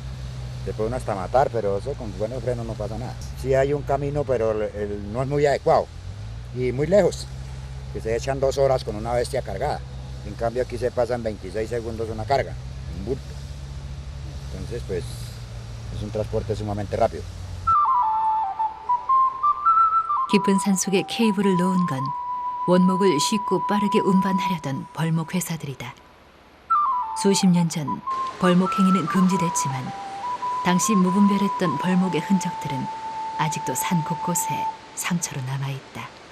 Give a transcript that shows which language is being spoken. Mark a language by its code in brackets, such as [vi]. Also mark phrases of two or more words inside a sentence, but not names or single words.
[es] Se puede uno hasta matar, pero eso con buenos frenos no pasa nada. Sí hay un camino, pero no es muy adecuado y muy lejos, que se echan 2 horas con una bestia cargada. En cambio aquí se pasa en 26 segundos una carga, un bulto. Entonces pues es un transporte sumamente rápido. [ko] 깊은 산 속에 케이블을 놓은 건 원목을 쉽고 빠르게 운반하려던 벌목 회사들이다. 수십 년 전 벌목 행위는 금지됐지만 당시 무분별했던 벌목의 흔적들은 아직도 산 곳곳에 상처로 남아있다.